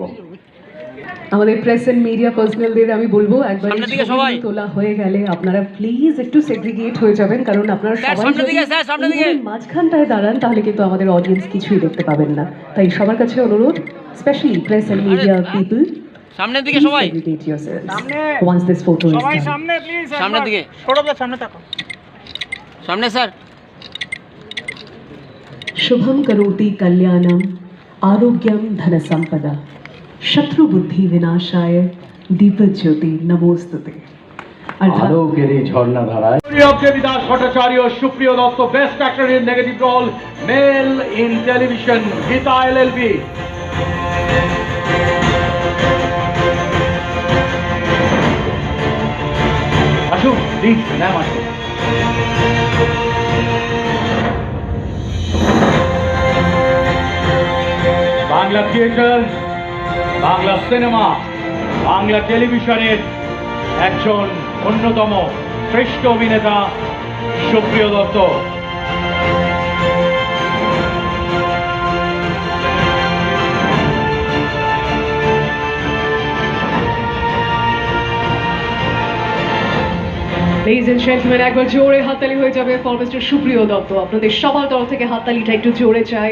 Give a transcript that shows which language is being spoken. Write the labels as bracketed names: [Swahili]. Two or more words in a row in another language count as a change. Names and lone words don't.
[Bangla] আমাদের [English] press and media personnel [Bangla] আমি বলবো একবার ছবি তোলা হয়ে গেলে আপনারা প্লিজ একটু সেগ্রিগেট হয়ে যাবেন, কারণ আপনারা সবাই যদি মাঝখানটায় দাঁড়ান তাহলে কিন্তু আমাদের অডিয়েন্স কিছুই দেখতে পাবেন না। তাই সবার কাছে অনুরোধ, [English] specially press and media people, [Bangla] সামনের দিকে সবাই, [English] segregate yourselves once this photo is done. [Bangla] সামনে প্লিজ, সামনের দিকে সৌরভদা, সামনে তাকাও, সামনে স্যার। [Sanskrit] शुभम करोति कल्याणम आरोग्यम धन संपदा शत्रु बुद्धि विनाशाय दीप ज्योति नमोस्तुते। [Bangla] আলোকের এই ঝর্ণা ধারায় দেবদাস ভট্টাচার্য, সুপ্রিয় দত্ত, [English] best actor in negative role, male in television, [Bangla] গীতা এলএলবি। আসুন প্লিজ, ম্যাম আসুন। বাংলা থিয়েটার, বাংলা সিনেমা, বাংলা টেলিভিশনের একজন অন্যতম শ্রেষ্ঠ অভিনেতা সুপ্রিয় দত্ত। [English] Ladies and gentlemen, [Bangla] একবার জোরে হাততালি হয়ে যাবে [English] for Mister [Bangla] সুপ্রিয় দত্ত। আপনাদের সবার তরফ থেকে হাততালিটা একটু জোরে চাই।